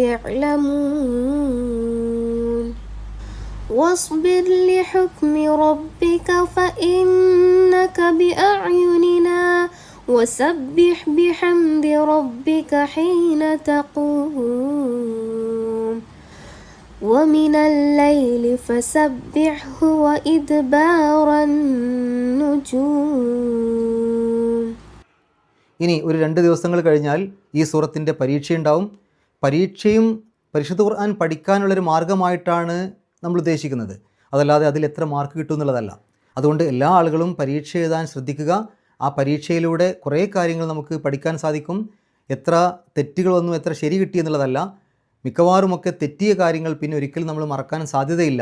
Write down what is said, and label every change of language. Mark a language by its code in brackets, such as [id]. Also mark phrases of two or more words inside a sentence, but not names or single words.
[ar] يعلمون واصبر لحكم ربك فإنك بأعيننا وسبح بحمد ربك حين تقوم ومن الليل فسبحه وإدبار النجوم. [ml] ഇനി ഒരു 2 ദിവസങ്ങൾ കഴിഞ്ഞാൽ ഈ സൂറത്തിൻ്റെ പരീക്ഷയുണ്ടാവും. പരീക്ഷയും പരിശുദ്ധ ഖുർആൻ പഠിക്കാനുള്ളൊരു മാർഗ്ഗമായിട്ടാണ് നമ്മൾ ഉദ്ദേശിക്കുന്നത്. അതല്ലാതെ അതിൽ എത്ര മാർക്ക് കിട്ടും എന്നുള്ളതല്ല. അതുകൊണ്ട് എല്ലാ ആളുകളും പരീക്ഷ എഴുതാൻ ശ്രദ്ധിക്കുക. ആ പരീക്ഷയിലൂടെ കുറേ കാര്യങ്ങൾ നമുക്ക് പഠിക്കാൻ സാധിക്കും. എത്ര തെറ്റുകൾ വന്നു, എത്ര ശരി കിട്ടി എന്നുള്ളതല്ല, മിക്കവാറുമൊക്കെ തെറ്റിയ കാര്യങ്ങൾ പിന്നെ ഒരിക്കലും നമ്മൾ മറക്കാൻ സാധ്യതയില്ല.